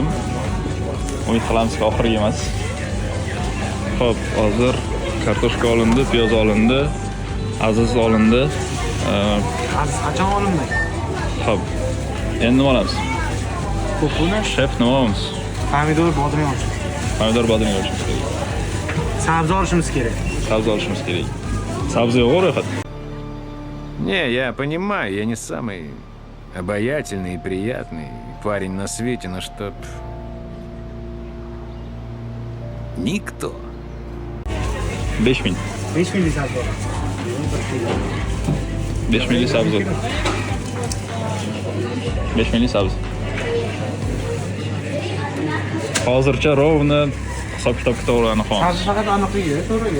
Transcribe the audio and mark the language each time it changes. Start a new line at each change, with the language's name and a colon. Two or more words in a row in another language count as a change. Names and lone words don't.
Uzbek: Umid qilamizki, oxirgi emas. Hop, hozir kartoshka olindi, piyoz olindi, Aziz olindi. Aziz qachon olinmaydi? Hop. Endi nima olamiz? Ko'puni Shef nima olamiz? pomidor, bodring olishimiz. Pomidor bodring olishimiz kerak. Sabzi olishimiz kerak. Sabzi olishimiz kerak. Sabzi yo'q ro'yxat.
Russian: Не, я понимаю, я не самый обаятельный и приятный парень на свете, но чтоб... Никто. 5000.
Uzbek: 5 millik sabzi olamiz. 5 millik sabzi. 5 millik sabzi. Hozircha rovni hisob-kitobga to'g'ri qolamiz. Sabzi faqat aniqligi, to'g'riga.